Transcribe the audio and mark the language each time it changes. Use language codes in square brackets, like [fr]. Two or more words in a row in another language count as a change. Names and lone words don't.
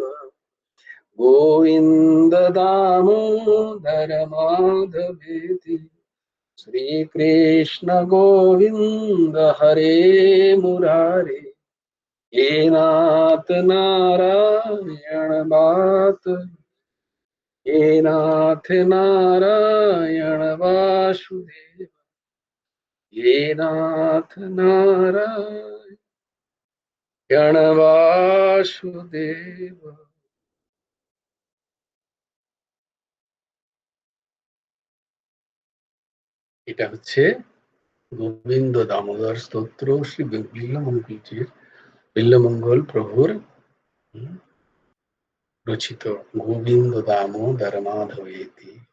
[sa] गोविन्द दामोदर माधवेति श्री कृष्ण गोविंद हरे मुरारे हे नाथ नारायण बात हे नाथ नारायण वासुदेव हे नाथ नारायण वासुदेव [bn] এটা হচ্ছে গোবিন্দ দামোদর স্তোত্র শ্রী বিল্লমঙ্গলজির বিল্লমঙ্গল প্রভুর রচিত গোবিন্দ দামোদর মাধবেতি।